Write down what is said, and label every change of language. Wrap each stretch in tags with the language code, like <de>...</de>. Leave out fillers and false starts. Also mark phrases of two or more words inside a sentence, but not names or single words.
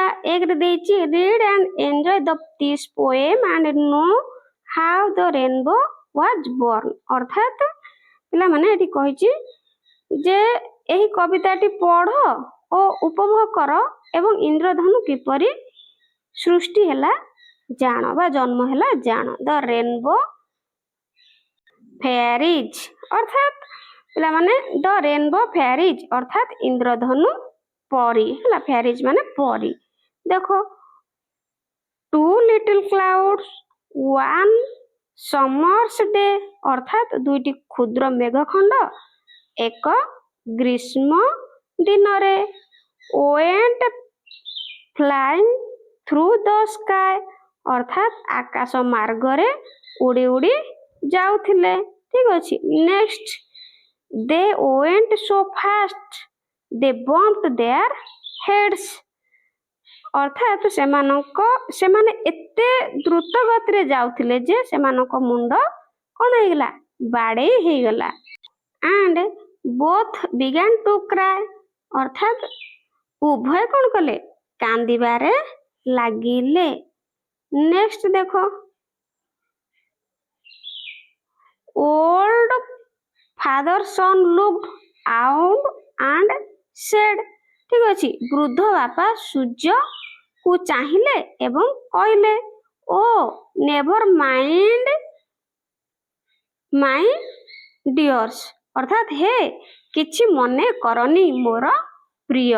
<or>1 ରେ ଦେଇଛି</or> <en>read and enjoy this poem and know how the rainbow was born</en> <or>ଅର୍ଥାତ୍ ପିଲାମାନେ ଏଠି କହିଛି ଯେ ଏହି କବିତାଟି ପଢ ଓ ଉପଭୋଗ କର ଏବଂ ଇନ୍ଦ୍ରଧନୁ କିପରି ସୃଷ୍ଟି ହେଲା ଜାଣ ବା ଜନ୍ମ ହେଲା ଜାଣ। ଦ ରେନବୋ ଫେୟାରିଜ୍ ଅର୍ଥାତ୍ ପିଲାମାନେ ଦ ରେନବୋ ଫେୟାରିଜ୍ ଅର୍ଥାତ୍ ଇନ୍ଦ୍ରଧନୁ ପରି ହେଲା। ଫେୟାରିଜ୍ ମାନେ ପରି। ଦେଖ</or> <en>2 little clouds one summer's day</en> <or>ଅର୍ଥାତ୍ 2ଟି କ୍ଷୁଦ୍ର ମେଘ ଖଣ୍ଡ ଏକ ଗ୍ରୀଷ୍ମ ଦିନରେ</or> <en>went flying through the sky</en> <or>ଅର୍ଥାତ୍ ଆକାଶ ମାର୍ଗରେ ଉଡ଼ି ଉଡ଼ି ଯାଉଥିଲେ। ଠିକ ଅଛି। ନେକ୍ସଟ</or> <en>they went so fast they bumped their heads</en> <or>ଅର୍ଥାତ୍ ସେମାନେ ଏତେ ଦ୍ରୁତ ଗତିରେ ଯାଉଥିଲେ ଯେ ସେମାନଙ୍କ ମୁଣ୍ଡ କଣ ହେଇଗଲା ବାଡ଼େଇ ହେଇଗଲା।</or> <en>and both began to cry</en> <or>ଅର୍ଥାତ୍ ଉଭୟ କଣ କଲେ କାନ୍ଦିବାରେ ଲାଗିଲେ।</or> <en>ନେକ୍ସଟ ଦେଖ old father son looked out and said</en> <or>ଠିକ ଅଛି। ବୃଦ୍ଧ ବାପା ସୂର୍ଯ୍ୟକୁ ଚାହିଁଲେ ଏବଂ କହିଲେ</or> <en>oh never mind my dears</en> <or>ଅର୍ଥାତ୍ ହେ କିଛି ମନେ କରନି ମୋର ପ୍ରିୟ।</or>